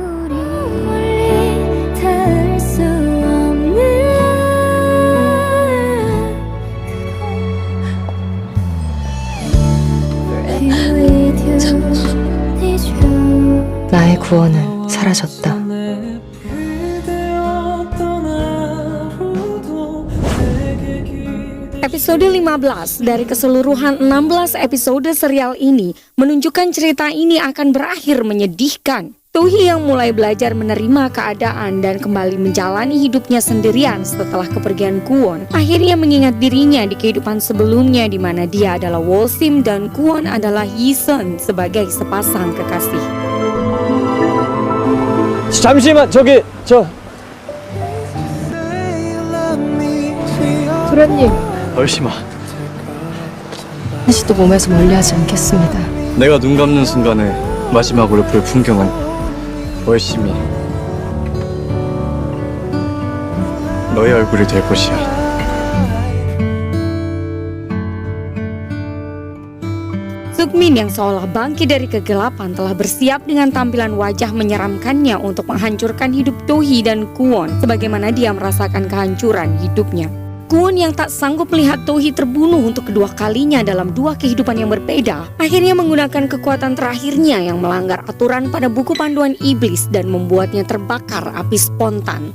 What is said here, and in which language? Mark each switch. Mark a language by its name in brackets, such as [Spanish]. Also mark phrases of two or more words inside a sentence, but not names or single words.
[Korean] 나의 구원은 사라졌다. [Indonesian] Episode 15 dari keseluruhan 16 episode serial ini menunjukkan cerita ini akan berakhir menyedihkan. Tohee yang mulai belajar menerima keadaan dan kembali menjalani hidupnya sendirian setelah kepergian Kwon, akhirnya mengingat dirinya di kehidupan sebelumnya di mana dia adalah Wolsim dan Kwon adalah Yi-sun sebagai sepasang kekasih. [Korean] 잠시만 소련님, 얼씨마, 한시도 몸에서 멀리하지 않겠습니다. 내가 눈 감는 순간에 마지막으로 볼 풍경은 얼씨미 너의 얼굴이 될 것이야. [Indonesian] Sukmin yang seolah bangkit dari kegelapan telah bersiap dengan tampilan wajah menyeramkannya untuk menghancurkan hidup Tohee dan Kwon sebagaimana dia merasakan kehancuran hidupnya. Kwon yang tak sanggup melihat Tohee terbunuh untuk kedua kalinya dalam dua kehidupan yang berbeda, akhirnya menggunakan kekuatan terakhirnya yang melanggar aturan pada buku panduan iblis dan membuatnya terbakar api spontan.